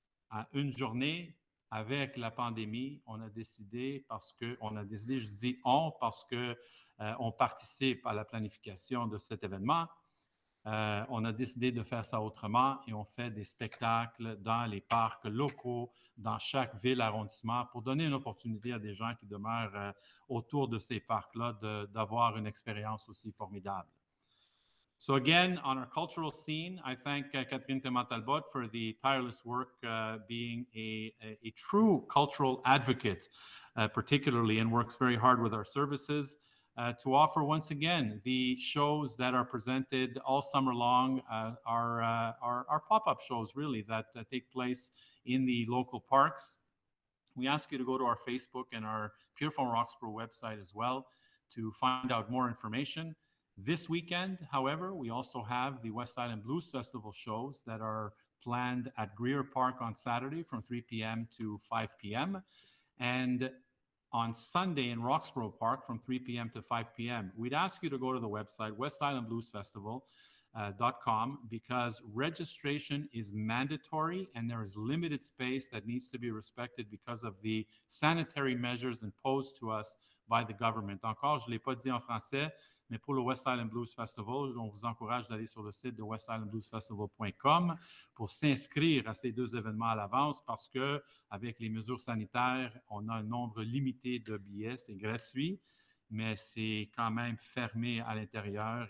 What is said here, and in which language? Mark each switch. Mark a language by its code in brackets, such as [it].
[fr] À une journée, avec la pandémie, on a décidé, je dis on, parce qu'on participe à la planification de cet événement. On a décidé de faire ça autrement et on fait des spectacles dans les parcs locaux, dans chaque ville arrondissement, pour donner une opportunité à des gens qui demeurent autour de ces parcs-là d'avoir une expérience aussi formidable. [en] So again, on our cultural scene, I thank Catherine Clément-Talbot for the tireless work being a true cultural advocate, particularly, and works very hard with our services to offer once again the shows that are presented all summer long, our pop-up shows really that take place in the local parks. We ask you to go to our Facebook and our Pierrefonds Roxborough website as well to find out more information. This weekend, however, we also have the West Island Blues Festival shows that are planned at Greer Park on Saturday from 3 p.m. to 5 p.m. and on Sunday in Roxborough Park from 3 p.m. to 5 p.m. We'd ask you to go to the website, westislandbluesfestival.com, because registration is mandatory and there is limited space that needs to be respected because of the sanitary measures imposed to us by the government. [fr] Encore, je ne l'ai pas dit en français, mais pour le West Island Blues Festival, on vous encourage d'aller sur le site de westislandbluesfestival.com pour s'inscrire à ces deux événements à l'avance parce qu'avec les mesures sanitaires, on a un nombre limité de billets. C'est gratuit, mais c'est quand même fermé à l'intérieur.